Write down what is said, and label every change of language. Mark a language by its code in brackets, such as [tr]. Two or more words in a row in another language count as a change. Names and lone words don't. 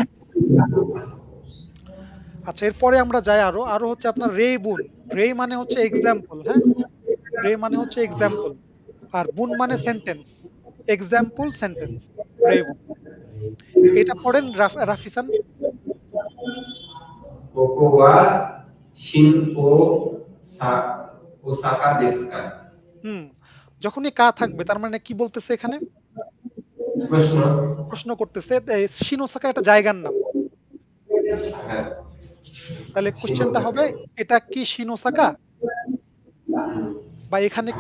[bn] আচ্ছা, এরপরে আমরা যাই আরো আরো হচ্ছে আপনার [ja] 例 文. [bn] রে মানে হচ্ছে এক্সাম্পল, হ্যাঁ, রে মানে হচ্ছে এক্সাম্পল। আর বুন মানে সেন্টেন্স। [en] example sentence, [ja] 例 文. [bn] এটা পড়েন রাফিসান। [ja] ここは新大阪ですか [bn] হুম, যখনই কা থাকবে তার মানে কি বলতেছে এখানে? প্রশ্ন প্রশ্ন করতেছে। শিনোসাকা একটা জায়গার নাম। হ্যাঁ তাহলে কোশ্চেনটা শিনোসাকা হবে, এটা কি শিনোসাকা? বা এখানে কি